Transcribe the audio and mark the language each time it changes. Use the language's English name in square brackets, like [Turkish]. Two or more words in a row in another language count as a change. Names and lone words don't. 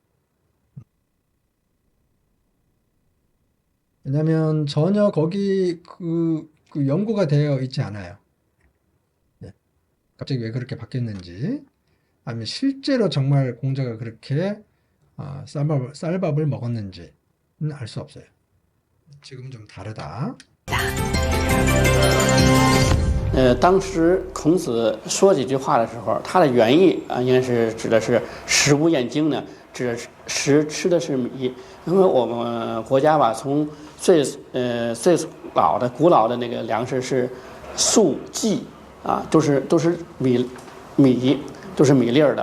[Korean] 왜냐하면 전혀 거기 그 연구가 되어 있지 않아요. 네. 갑자기 왜 그렇게 바뀌었는지 아니면 실제로 정말 공자가 그렇게 쌀밥을 먹었는지는 알 수 없어요. 지금 좀 다르다. [Chinese] 当时孔子说这句话的时候，他的原意应该是指的是食不厌精呢，指的是吃的是米。因为我们国家吧，从最古老的那个粮食是粟稷啊，都是米，都是米粒儿的。